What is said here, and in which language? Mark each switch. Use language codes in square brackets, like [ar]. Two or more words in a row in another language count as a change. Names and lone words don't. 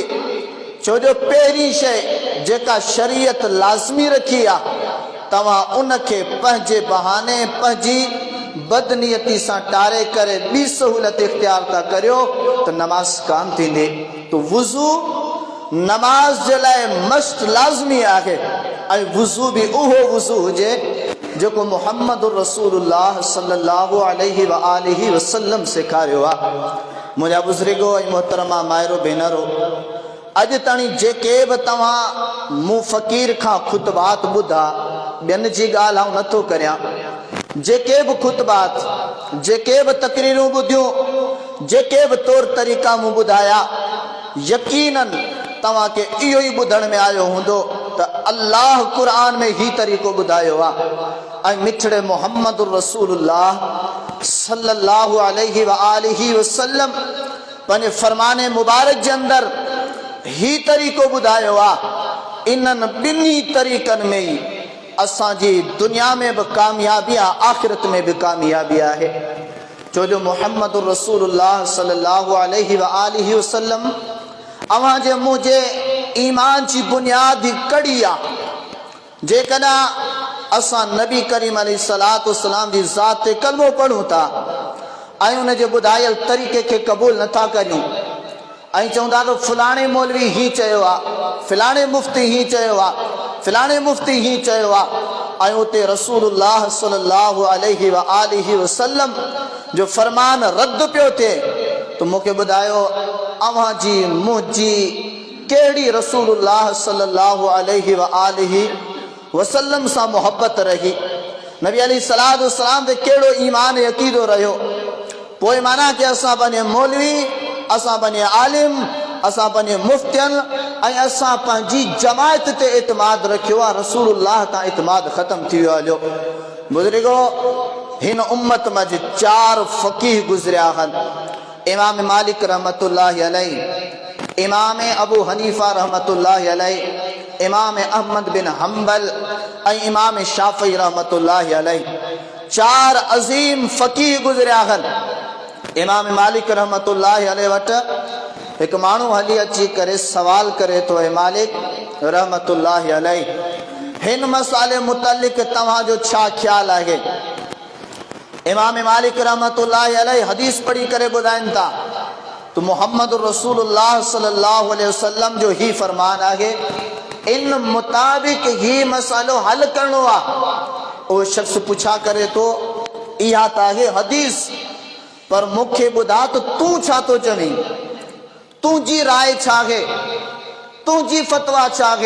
[sd] छो जो पहिरीं शइ जेका शरीयत लाज़मी रखी आहे तव्हां उनखे पंहिंजे बहाने पंहिंजी बदनियती सां टारे करे ॿी सहूलियत इख्तियार था करियो तो नमाज कान थींदी। तो वुज़ू नमाज जे लाइ मस्त लाज़मी आहे ऐं वुज़ू बि उहो वुज़ू हुजे जेको मुहम्मद [ar] رسول الله صلى الله عليه و آله وسلم [sd] सेखारियो आहे। मुंहिंजा बुज़ुर्गो ऐं मोहतरमा माइरो भेनरो, अॼु ताईं जेके बि तव्हां मूं फ़क़ीर खां ख़ुतबात ॿुधा, ॿियनि जी ॻाल्हि आउं नथो करियां, जेके बि ख़ुतबात, जेके बि तक़रीरूं ॿुधियूं, जेके बि तौर तरीक़ा मूं ॿुधाया, यकीनन तव्हांखे इहो ई ॿुधण में आयो हूंदो त अल्लाह क़ुरान में ही तरीक़ो ॿुधायो आहे ऐं मिठड़े मुहम्मद [ar] رسول الله صلى الله عليه و آله وسلم [sd] पंहिंजे फ़रमाने मुबारक जे अंदरि ही तरीक़ो ॿुधायो आहे। इन्हनि ॿिन्ही तरीक़नि में ई असांजी दुनिया में बि कामयाबी आहे, आख़िरत में बि कामयाबी आहे। छो जो मुहम्मद [ar] رسول الله صلى الله عليه و آله وسلم [sd] अवां जे मुंहिंजे ईमान जी बुनियाद ही कड़ी आहे। जेकॾहिं असां नबी करीम [ar] عليه الصلاة والسلام [sd] जी ज़ात ते कलमो पढ़ूं था ऐं उन जे ॿुधायल तरीक़े खे क़बूल नथा करियूं ऐं चऊं था त फलाणे मौलवी ही चयो आहे, फलाणे मुफ़्ती ही चयो आहे, फलाणे मुफ़्ती ही चयो आहे ऐं उते [ar] رسول الله صلى الله عليه و آله وسلم [sd] जो फरमान रद्द पियो थिए तो मूंखे ॿुधायो अव्हां जी मुंहिंजी कहिड़ी [ar] رسول الله صلى الله عليه و آله وسلم [sd] सां मोहब्बत रही, नबी [ar] عليه الصلاة والسلام [sd] ते कहिड़ो ईमान अक़ीदो रहियो। पोइ माना कि असां पंहिंजे मौलवी, असां पंहिंजे आलिम, असां पंहिंजे मुफ़्तियनि ऐं असां पंहिंजी जमायत ते एतमाद रखियो आहे, रसूलुल्लाह तां एतमाद ख़तम थी वियो हलियो। बुज़ुर्गो, हिन उम्मत में 4 फ़क़ीह गुज़रिया आहिनि। इमाम मालिक [ar] رحمة الله عليه, [sd] इमाम अबू हनीफ़ा [ar] رحمة الله عليه, [sd] इमाम अहमद बिन हम्बल ऐं इमाम शाफ़ी [ar] رحمة الله عليه. [sd] 4 अज़ीम फ़क़ीह गुज़रिया आहिनि। इमाम मालिक [ar] رحمة الله عليه [sd] वटि हिकु माण्हू हली अची करे सवाल करे थो, हे मालिक [ar] رحمة الله عليه, [sd] हिन मसाले मुतलिक़ तव्हांजो छा ख़्यालु आहे? इमाम मालिक [ar] رحمة الله عليه [sd] हदीस पढ़ी करे ॿुधाइनि था तो मुहम्मद [ar] رسول الله صلى الله عليه وسلم [sd] जो ही फरमान आहे, इन मुताबिक ही मसालो हल करणो आहे। वो शख्स पुछा करे तो इहा त आहे हदीस, पर मूंखे ॿुधा तो तूं छा थो चवीं, तुंहिंजी राय छा आहे, तुंहिंजी फतवा छा आहे?